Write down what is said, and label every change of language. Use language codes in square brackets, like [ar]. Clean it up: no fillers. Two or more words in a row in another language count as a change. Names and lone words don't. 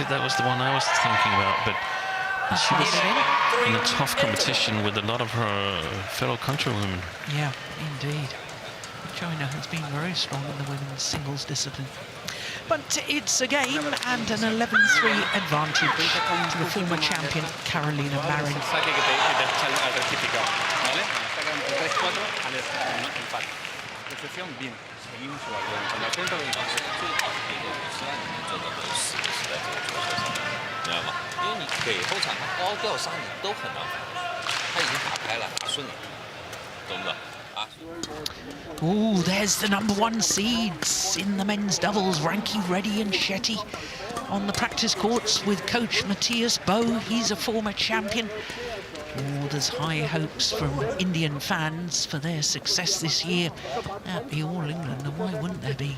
[en] That was the one I was thinking about. But she was in a tough competition with a lot of her fellow countrywomen. Yeah, indeed. China has been very strong in the women's singles discipline. But it's a game and an 11-3 advantage to the former champion Carolina Marin. [es] Saque que te al rectificado, ¿vale? Sacan 3-4 al empate. Recepción, bien. Seguimos igual. Con el centro, bien. [zh] 知道吗？因为你给后场他高吊杀你都很难防，他已经打开了，打顺了，懂不懂？ [en] Ooh, there's the #1 seeds in the men's doubles, Ranki Reddy and Shetty on the practice courts with coach Matthias Bow. He's a former champion. Oh, there's high hopes from Indian fans for their success this year at the All England, and why wouldn't there be?